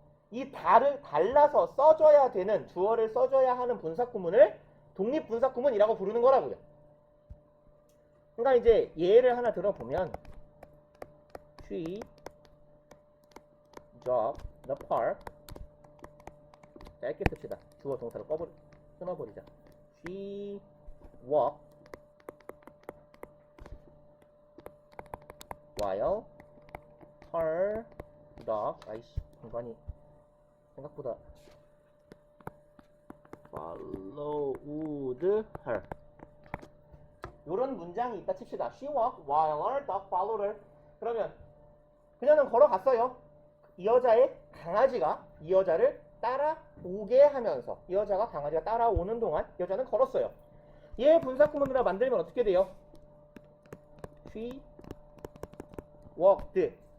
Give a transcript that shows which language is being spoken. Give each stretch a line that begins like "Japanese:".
Korean: 이 달라서 써줘야 되는, 주어를 써줘야 하는 분사구문을 독립분사구문이라고 부르는 거라고요. 그러니까 이제 예를 하나 들어보면
English: She jogged the park.
Korean: 짧게 씁시다. 주어 동사를 끊어버리자.
English: She walked while her dog,
Korean: 아이씨, 공간이 생각보다
English: followed her.
Korean: 요런 문장이 있다 칩시다.
English: She walked while her dog followed her.
Korean: 그러면 그녀는 걸어갔어요. 이 여자의 강아지가 이 여자를 따라오게 하면서, 이 여자가 강아지가 따라오는 동안 여자는 걸었어요. 얘 분사구문으로 만들면 어떻게 돼요?
English: She walked.